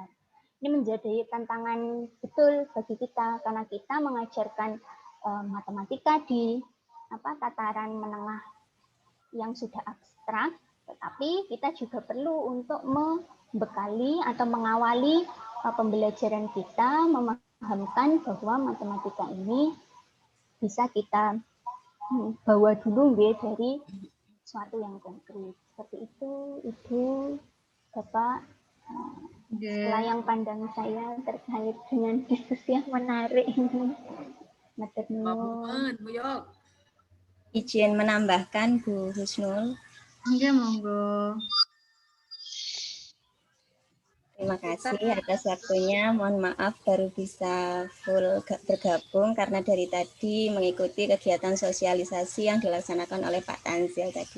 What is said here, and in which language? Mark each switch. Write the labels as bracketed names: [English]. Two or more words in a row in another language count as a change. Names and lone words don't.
[Indonesian] Ini menjadi tantangan betul bagi kita karena kita mengajarkan matematika di tataran menengah yang sudah abstrak, tetapi kita juga perlu untuk membekali atau mengawali pembelajaran kita, memahamkan bahwa matematika ini bisa kita bawa dulu dari suatu yang konkret. Seperti itu, Ibu, Bapak, layang pandang saya terkait dengan diskusi yang menarik ini. Bu Yok. Izin menambahkan Bu Husnul. Enggak, monggo. Terima kasih atas waktunya. Mohon maaf baru bisa full bergabung karena dari tadi mengikuti kegiatan sosialisasi yang dilaksanakan oleh Pak Tanzil tadi.